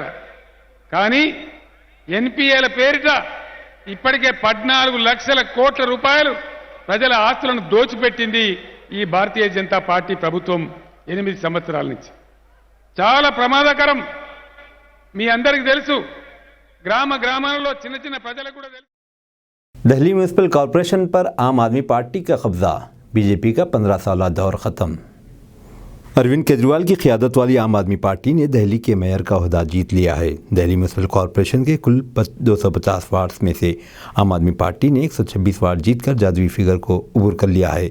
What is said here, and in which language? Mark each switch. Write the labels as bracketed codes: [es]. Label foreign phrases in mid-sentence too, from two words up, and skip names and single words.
[te] కానీ ఎన్పిఏల పేరిట ఇప్పటికే 14 లక్షల కోట్ల రూపాయలు ప్రజల ఆస్తులను దోచిపెట్టింది ఈ భారతీయ జనతా పార్టీ ప్రభుత్వం 8 సంవత్సరాల నుంచి. చాలా ప్రమాదకరం. మీ అందరికీ తెలుసు, గ్రామ గ్రామాలలో చిన్న చిన్న ప్రజలకు కూడా తెలుసు. [ur] دہلی میونسپل کارپوریشن پر عام آدمی پارٹی کا قبضہ، بی جے پی کا 15 سالہ دور ختم۔ اروند کیجریوال کی قیادت والی عام آدمی پارٹی نے دہلی کے میئر کا عہدہ جیت لیا ہے۔ دہلی میونسپل کارپوریشن کے کل 250 وارڈز میں سے عام آدمی پارٹی نے 126 وارڈ جیت کر جادوئی فگر کو عبور کر لیا ہے۔